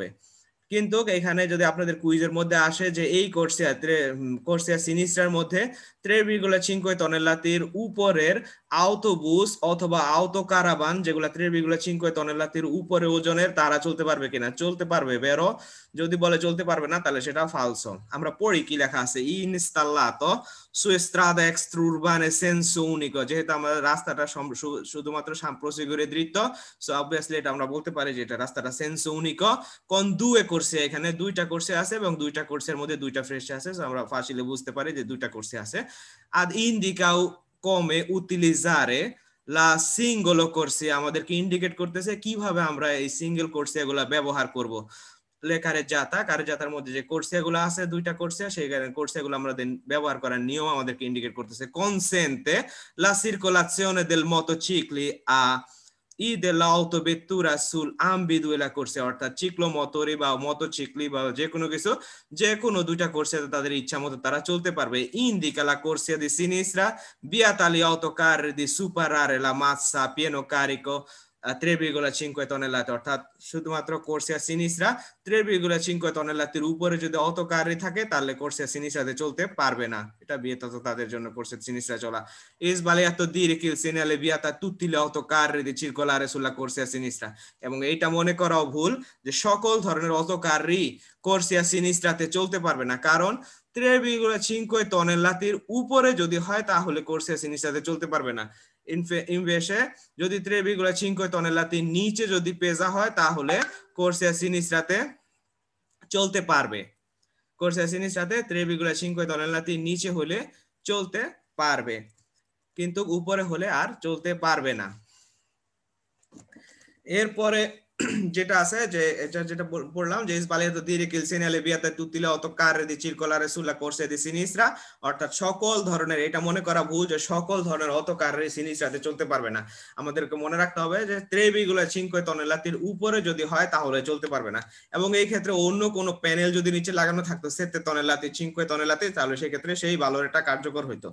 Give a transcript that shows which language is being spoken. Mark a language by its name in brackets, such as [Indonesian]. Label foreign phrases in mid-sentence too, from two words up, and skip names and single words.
[Bangla] কিন্তু এখানে যদি আপনাদের কুইজের মধ্যে আসে যে এই [Italian] corsia sinistra [Bangla] মধ্যে 3,5 tonnellatiর উপরের [Italian] autobus o auto caravan [Bangla] যেগুলা 3,5 tonnellatiর উপরে ওজনের, তারা চলতে পারবে কিনা, চলতে পারবে বেরো। যদি বলে চলতে পারবে না তাহলে সেটা ফালসো। আমরা পড়ি কি লেখা আছে, [Italian] installato su strada extraurbane senso unico, [Bangla] যেহেতু আমাদের রাস্তাটা শুধুমাত্র [Italian] prosegue dritto, [English] so obviously [Bangla] এটা আমরা বলতে পারি যে এটা রাস্তাটা [Italian] senso unico con due corsie, [Bangla] এখানে দুইটা কোর্সে আছে এবং দুইটা কোর্সের মধ্যে দুইটা ফ্রেশ আছে, সো আমরা ফাসিলে বুঝতে পারি যে দুইটা কোর্সে আছে। [Italian] ad indica come utilizzare la singolo corsia, [Bangla] আমাদেরকে ইন্ডিকেট করতেছে কিভাবে আমরা এই সিঙ্গেল কোর্সিয়া গুলা ব্যবহার করব। কারেজাতার মধ্যে যে কোর্সিয়া গুলো আছে দুইটা কোর্সিয়া, সেই কোর্সিয়া গুলো আমরা ব্যবহার করার নিয়ম আমাদেরকে ইন্ডিকেট করতেছে। [Italian] consente la circolazione del motocicli a ই dell'autovettura sul ambedue la corsia, [Bangla] অর্থাৎ চিক্লোমোটরি বা মোটরসাইকেল বা যে কোনো কিছু, যে কোনো দুইটা কোর্সিয়াতে তাদের ইচ্ছা মতো তারা চলতে পারবে। [Italian] indica la corsia di sinistra vieta agli autocarri di superare la massa a pieno carico 3,5 tonnellate, [Bangla] অর্থাৎ শুধুমাত্র [Italian] corsia sinistra [Bangla] 3,5 tonnellatiর উপরে যদি অটোকারই থাকে তাহলে [Italian] corsia sinistra [Bangla] চলতে পারবে না, এটা বিয়েত তাদের জন্য [Italian] corsia sinistra [Bangla] চলা। [Italian] sbagliato dire che il segnale vieta tutti gli autocarri di circolare sulla corsia sinistra, [Bangla] এবং এইটা মনে করাও ভুল যে সকল ধরনের অটোকারই [Italian] corsia sinistra [Bangla] চলতে পারবে না, কারণ 3,5 tonnellatiর উপরে যদি হয় তাহলে [Italian] corsia sinistra [Bangla] চলতে পারবে না। ইনভেশে যদি 3,5 tonnellatiর নিচে যদি পেজা হয় তাহলে [Italian] corsia sinistra [Bangla] চলতে পারবে। [Italian] corsia sinistra [Bangla] 3,5 tonnellatiর নিচে হলে চলতে পারবে, কিন্তু উপরে হলে আর চলতে পারবে না। এরপরে যেটা আছে যে এটা যেটা বললাম যে [Italian] sbagliato dire che il segnale vieta tutti gli autocarri di circolare sulla corsia di sinistra, [Bangla] অর্থাৎ সকল ধরনের, এটা মনে করা ভুল যে সকল ধরনের অটোকারই সিনিস্ট্রাতে চলতে পারবে না। আমাদেরকে মনে রাখতে হবে যে 3,5 tonnellatiর উপরে যদি হয় তাহলে চলতে পারবে না, এবং এই ক্ষেত্রে অন্য কোনো প্যানেল যদি নিচে লাগানো থাকতো 7 tonnellati 5 tonnellati তাহলে সেই ক্ষেত্রে সেই ভালোরেটা কার্যকর হইতো।